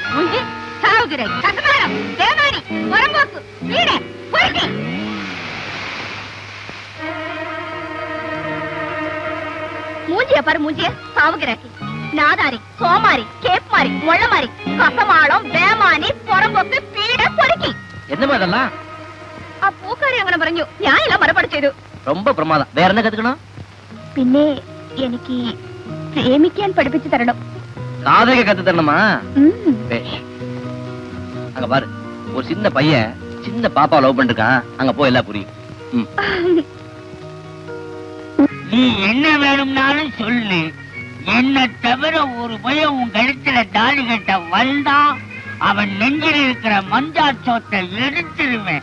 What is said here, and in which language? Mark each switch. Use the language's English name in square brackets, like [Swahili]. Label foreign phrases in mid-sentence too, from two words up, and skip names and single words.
[Tamil] மூஞ்சி சாவுகிற கசமாரம் தேவாரி வரம்போக்கு வீட போயிட்டு மூஞ்சிய பாரு. மூஞ்சிய சாவுகிறாக்கி நாதாரி சோமாரி கேப்மாரி முள்ளமாரி கசமாளம் வேமானி புறம்போக்கு பீட பொறுக்கி என்னமா இதெல்லாம்? [Malayalam] ആ പൂക്കാരി അങ്ങനെ പറഞ്ഞു. ഞാൻ എല്ലാം മറുപടി ചെയ്തു. [Tamil] ரொம்ப பிரமாதம். வேற என்ன கத்துக்கணும்? [Malayalam] പിന്നെ എനിക്ക് പ്രേമിക്കാൻ പഠിപ്പിച്ചു തരണം. [Tamil] காதலிக்க கத்து தரணுமா? பேஷ். அங்க பாரு, ஒரு சின்ன பையன் சின்ன பாப்பா லவ் பண்ணிருக்கான். அங்க போய் எல்லாம் புரியும். நீ என்ன வேணும்னாலும் சொல்லு. என்ன தவிர ஒரு பையன் உன் கழுத்துல தாலி கட்ட வந்தா அவன் நெஞ்சில் இருக்கிற மஞ்சா சோத்தை எடுத்துருவேன்.